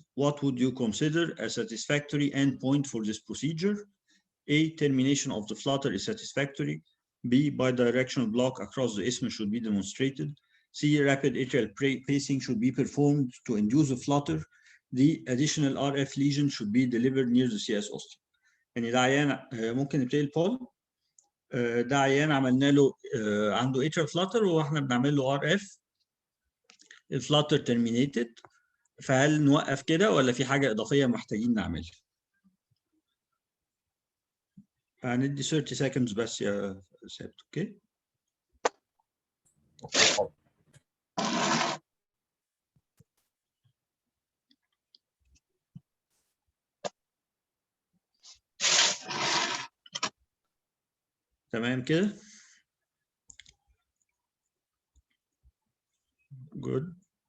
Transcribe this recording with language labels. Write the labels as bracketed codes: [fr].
[en] What would you consider a satisfactory endpoint for this procedure? A, termination of the flutter is satisfactory. B, bidirectional block across the isthmus should be demonstrated. C, rapid atrial pacing should be performed to induce a flutter. D, additional RF lesion should be delivered near the CS ostium. [ar] يعني ده عيان ممكن نبتدي البول. ده عيان عملنا له عنده atrial flutter واحنا بنعمل له RF. الفلاتر terminated. فهل نوقف كده ولا في حاجة إضافية محتاجين نعملها؟ هندي [en] 30 seconds [ar] بس يا ثابت، اوكي؟ تمام كده؟ جود.